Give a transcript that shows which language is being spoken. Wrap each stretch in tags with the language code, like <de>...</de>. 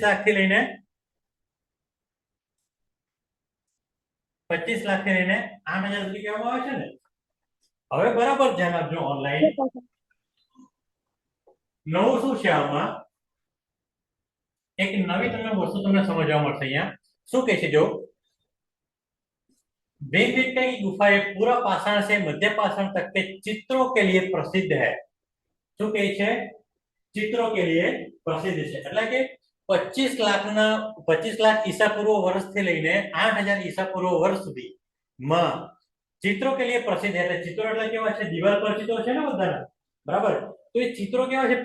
<gu>25 લાખ થી લઈને 8,000 સુધી કહેવામાં આવે છે ને? હવે બરાબર ધ્યાન આપજો ઓનલાઈન. નવું શું છે આમાં? એક નવી તમને વસ્તુ તમને સમજવા મળશે અહીંયા. શું કહે છે જો?</gu> <hi>भीमबेटका की गुफा एक पूरा पाषाण से मध्य पाषाण तक के चित्रों के लिए प्रसिद्ध है।</hi> <gu>શું કહે છે? ચિત્રો</gu> <hi>કે लिए</hi> <gu>પ્રસિદ્ધ છે. એટલે કે 25 લાખ ઈસા પૂર્વ વર્ષથી લઈને 8,000 ઈસા પૂર્વ વર્ષ સુધી માં ચિત્રો કે लिए પ્રસિદ્ધ એટલે ચિત્રો એટલે કેવા છે? દિવાલ પર ચિત્રો છે ને બધાના, બરાબર? તો એ ચિત્રો કેવા છે?</gu>